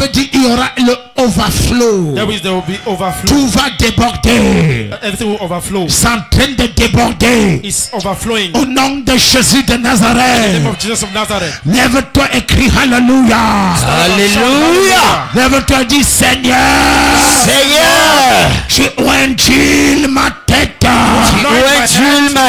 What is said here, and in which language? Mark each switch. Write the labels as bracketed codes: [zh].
[fr] veut dire qu'il y aura le overflow. [en] That means there will be overflow. [fr] Tout va déborder. [en] Everything will overflow. [fr] C'est en train de déborder. [en] It's overflowing. [fr] Au nom de Jésus de [en] In the name [fr] Nazareth. [en] of Jesus of Nazareth. [fr] Lève-toi et crie Alléluia. Alléluia. Lève-toi et dis Seigneur. Seigneur, Tu ointis ma tête. ouvre ma